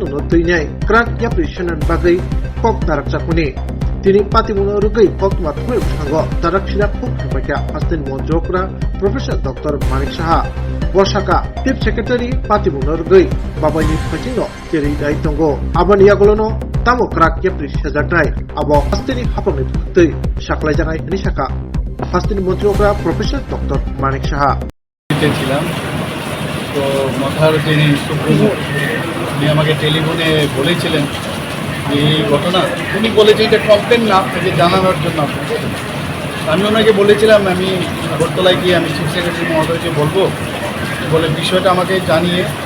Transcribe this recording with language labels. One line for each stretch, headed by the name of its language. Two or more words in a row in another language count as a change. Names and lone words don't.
Kok Borok: no tuinai krak yaprisanan bagai kok darak chakuni tini patimunurugui kokma thoi sango darak sira khuk khapaka astin monjokra professor dr manik saha borsaka
English: chief secretary
Kok Borok: patimunurugui babani phachino tiri daitongo aban yagolono Tamo krak yapri sejatai abo pastini hapami tui saklai jangai ni saka pastini montrokra professor dr manik saha
Bangla: ছিলাম তো মাথার যিনি সুপ্রিমো উনি আমাকে টেলিফোনে বলেছিলেন এই ঘটনা উনি বলেছেন এটা কমপ্লেন না আপনাকে জানানোর জন্য আপনাকে আমি ওনাকে বলেছিলাম আমি আগরতলায় গিয়ে আমি
English: chief secretary
Bangla: মহোদয়কে বলবো বলে বিষয়টা আমাকে জানিয়ে